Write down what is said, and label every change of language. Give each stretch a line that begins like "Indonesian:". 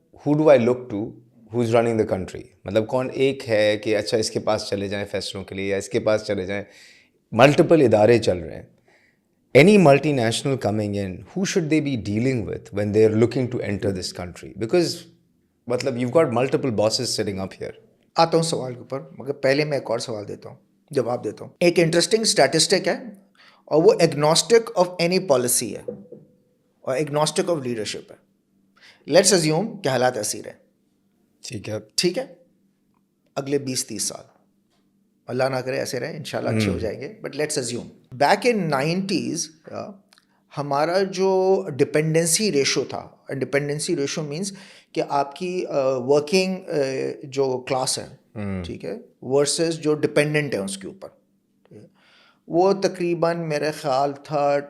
English: Who do I look to who is running the country?
Urdu: مطلب کون ایک ہے کہ اچھا اس کے پاس چلے جائیں فیصلوں کے لیے, یا اس کے پاس چلے جائیں, ملٹیپل ادارے چل رہے ہیں.
English: Any multinational coming in, who should they be dealing with when they are looking to enter this country?
Urdu: Because مطلب
English: You got multiple bosses sitting up here.
Urdu: آتا ہوں سوال کے اوپر, مگر پہلے میں ایک اور سوال دیتا ہوں, جواب دیتا ہوں. ایک انٹرسٹنگ اسٹیٹسٹک ہے اور وہ ایگنوسٹک آف اینی پالیسی ہے اور ایگنوسٹک آف لیڈرشپ ہے.
English: let's assume
Urdu: کہ حالات ایسے رہیں, ٹھیک ہے, اگلے 20-30 سال اللہ نہ کرے ایسے رہیں, انشاءاللہ اچھے ہو جائیں گے, but let's assume back in 90s ہمارا جو ڈپینڈنسی ریشو تھا, ڈپینڈنسی ریشو مینس کہ آپ کی ورکنگ جو کلاس ہے, ٹھیک ہے, ورسز جو ڈپینڈنٹ ہے اس کے اوپر, وہ تقریباً میرے خیال تھا